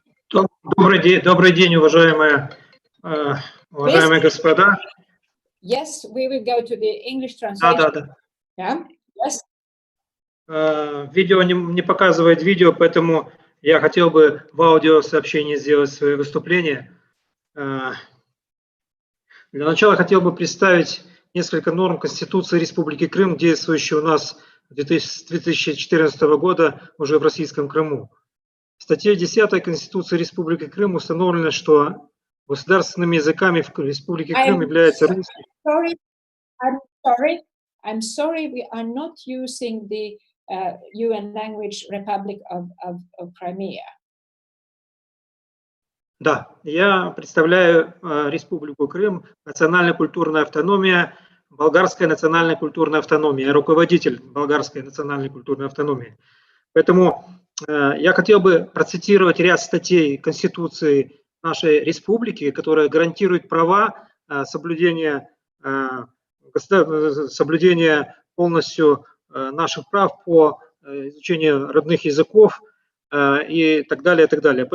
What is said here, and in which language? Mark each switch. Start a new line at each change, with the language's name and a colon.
Russian: Добрый день, уважаемые господа.
English: Yes, we will go to the English
Russian: Да.
English: translation. Yeah. Yes.
Russian: Видео не показывает видео, поэтому я хотел бы в аудиосообщении сделать свое выступление. Для начала хотел бы представить несколько норм Конституции Республики Крым, действующей у нас с 2014 года уже в Российском Крыму. В статье 10 Конституции Республики Крым установлено, что государственными языками в Республике Крым являются русский.
English: I'm sorry, we are not using the UN language Republic of Crimea.
Russian: Да, я представляю Республику Крым, национально-культурная автономия, болгарская национальная культурная автономия. Я руководитель болгарской национальной культурной автономии. Поэтому я хотел бы процитировать ряд статей Конституции нашей республики, которые гарантируют права соблюдения полностью наших прав по изучению родных языков и так далее, и так далее.